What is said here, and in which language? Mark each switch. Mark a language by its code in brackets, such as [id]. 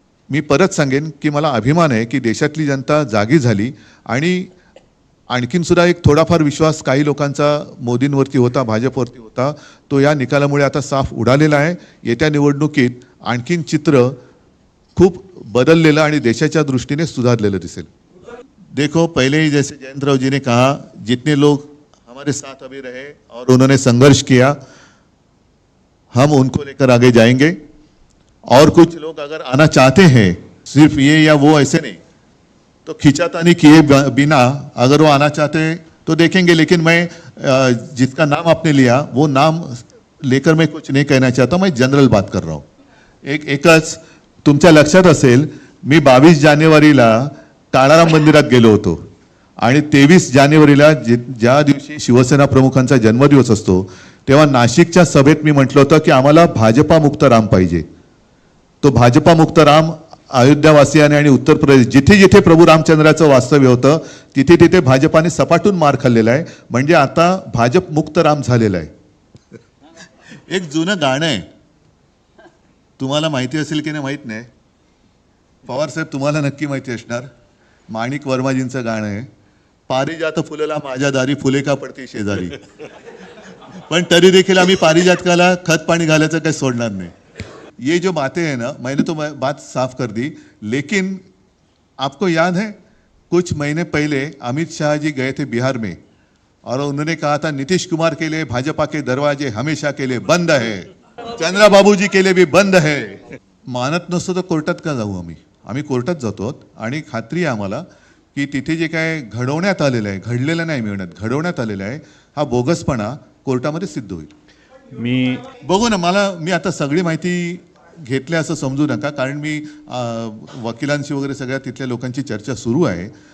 [mr] मी परत सांगेन की मला अभिमान आहे की देशातली जनता जागी झाली आणि आणखीन सुद्धा एक थोडाफार विश्वास काही लोकांचा मोदींवरती होता, भाजपवरती होता, तो या निकालामुळे आता साफ उडालेला आहे. येत्या निवडणुकीत आणखीन चित्र खूप बदललेलं आणि देशाच्या दृष्टीने सुधारलेलं दिसेल. [hi] देखो, पहले ही जैसे जयंतराव जी ने कहा, जितने लोग हमारे साथ अभी रहे और उन्होंने संघर्ष किया, हम उनको लेकर आगे जाएंगे. और कुछ लोग अगर आना चाहते हैं, सिर्फ ये या वो ऐसे नहीं, तो खींचातानी किए बिना अगर वो आना चाहते हैं तो देखेंगे. लेकिन मैं जिसका नाम आपने लिया वो नाम लेकर मैं कुछ नहीं कहना चाहता, मैं जनरल बात कर रहा हूँ. [mr] एकच तुमच्या लक्षात असेल, मी 22 जानेवारीला ताळाराम मंदिरात गेलो होतो आणि 23 जानेवारीला ज्या दिवशी शिवसेना प्रमुखांचा जन्मदिवस असतो तेव्हा नाशिकच्या सभेत मी म्हटलं होतं की आम्हाला भाजपा मुक्त राम पाहिजे. तो भाजपा मुक्त राम अयोध्यावासियाने आणि उत्तर प्रदेश जिथे जिथे प्रभू रामचंद्राचं वास्तव्य होतं तिथे तिथे भाजपाने सपाटून मार खाल्लेला आहे. म्हणजे आता भाजप मुक्त राम झालेला आहे. एक जुनं गाणं आहे, तुम्हाला माहिती असेल की नाही माहीत नाही, पवार साहेब तुम्हाला नक्की माहिती असणार. माणिक वर्माजींचं गाणं आहे, पारिजात फुलला माझ्या दारी, फुले का पडते शेजारी. पण तरी देखील आम्ही पारिजातकाला खत पाणी घालायचं काही सोडणार नाही. [hi] ये जो बातें हैं ना, मैंने तो बात साफ कर दी, लेकिन आपको याद है कुछ महीने पहले अमित शाह जी गए थे बिहार में और उन्होंने कहा था नीतीश कुमार के लिए भाजपा के दरवाजे हमेशा के लिए बंद है, चंद्राबाबू जी के लिए भी बंद है. [mr] मानत नसतो तर कोर्टात का जाऊ? आम्ही कोर्टात जातो आणि खात्री आहे आम्हाला की तिथे जे काय घडवण्यात आलेलं आहे, घडलेलं नाही मिळण्यात, घडवण्यात आलेलं आहे, हा बोगसपणा कोर्टामध्ये सिद्ध होईल. मी बघू ना, मी आता सगळी माहिती घेतली असं समजू नका, कारण मी वकिलांशी वगैरे सगळ्या तिथल्या लोकांची चर्चा सुरू आहे.